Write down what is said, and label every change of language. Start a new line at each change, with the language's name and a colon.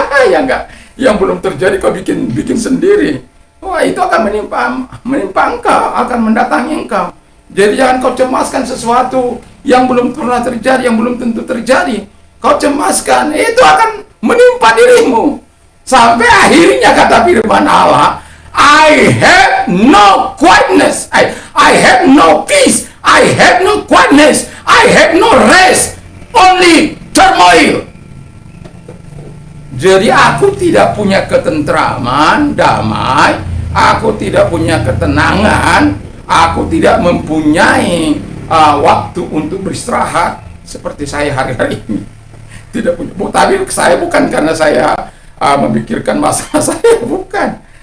Indonesian: Ya enggak, yang belum terjadi kau bikin sendiri. Wah, itu akan menimpa engkau, akan mendatangi engkau. Jadi jangan kau cemaskan sesuatu yang belum pernah terjadi, yang belum tentu terjadi. Kau cemaskan, itu akan menimpa dirimu. Sampai akhirnya kata firman Allah,
English: I have no quietness, I have no peace, I have no quietness, I have no rest, only turmoil.
Indonesian: Jadi aku tidak punya ketentraman, damai, aku tidak punya ketenangan, aku tidak mempunyai waktu untuk beristirahat seperti saya hari-hari ini. Tidak punya. Tapi saya bukan karena saya memikirkan masalah saya, bukan.